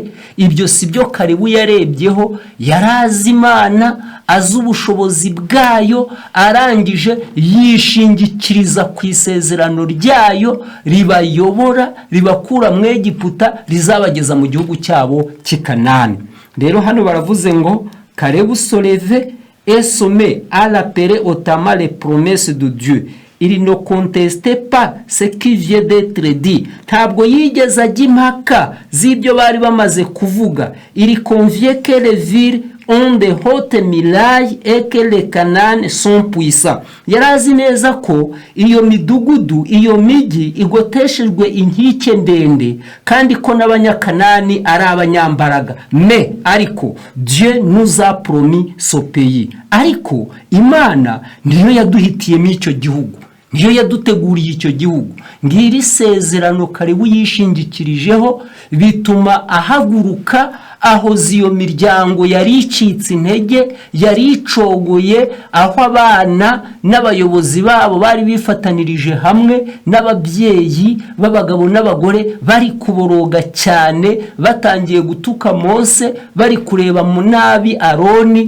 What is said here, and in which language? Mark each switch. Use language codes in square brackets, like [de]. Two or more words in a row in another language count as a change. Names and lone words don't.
[rw] Ibyo si byo Kalebu yarebyeho. Yarazi Imana, azi ubushobozi bwayo, arangije yishingikiriza ku isezerano ryayo ribayobora, ribakura mu Egiputa, rizabageza mu gihugu cyabo cy'Ikanani. Rero hano baravuze ngo [fr] Kalebu se levait et se met à l'appeler otama les promesses de Dieu. Il ne contestait pas ce qui vient d'être dit. [rw] Ntabwo yigeze ajya impaka z'ibyo bari bamaze kuvuga. [fr] Il convient que les villes ont de hautes murailles et que les Canaan sont puissants. [rw] Yarazi neza ko iyo midugudu, iyo migi igoteshejwe inkike ndende, kandi ko n'abanyakanani ari abanyambaraga. [fr] Mais ariko Dieu nous a promis ce pays. [rw] Ariko Imana niyo yaduhitiyemo icyo gihugu, niyo yaduteguriye icyo gihugu. Ngiri sezerano Kalebu yishingikirijeho, bituma ahaguruka ahoza iyo miryango yari icitse intege, yari icogoye, aho abana n'abayobozi babo bari bifatanirije hamwe, n'ababyeyi b'abagabo n'abagore bari kuboroga cyane, batangiye gutuka Mose, bari kureba mu nabi Aroni.